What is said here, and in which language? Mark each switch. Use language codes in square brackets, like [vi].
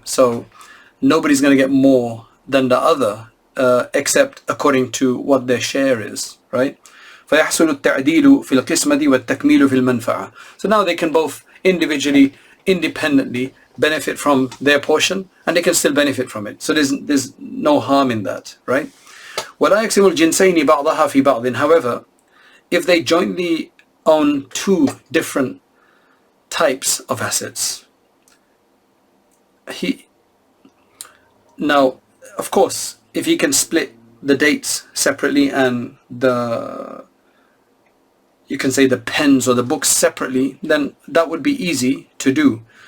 [en] So nobody's going to get more than the other, except according to what their share is, right? [ar] فيحصل التعديل في القسمة والتكميل في المنفعة. [en] So now they can both individually, independently benefit from their portion, and they can still benefit from it. So there's no harm in that, right? [ar] ولا يقسم الجنسين بعضها في بعض. [en] However, if they jointly own two different types of assets, now, of course, if he can split the dates separately and you can say the pens or the books separately, then that would be easy to do.